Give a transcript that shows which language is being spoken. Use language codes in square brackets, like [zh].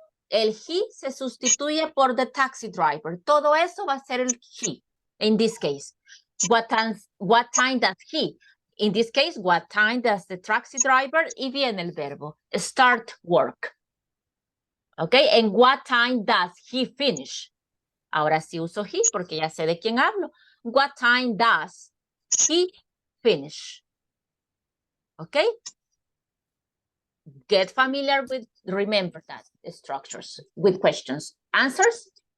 [es] El he se sustituye por the taxi driver. Todo eso va a ser el he, [en] in this case. What time does he? In this case, what time does the taxi driver? [es] Y viene el verbo, [en] start work. Okay, and what time does he finish? [es] Ahora sí uso he porque ya sé de quién hablo. [en] What time does he finish? Okay? Get familiar with, remember that, structures with questions. Answers?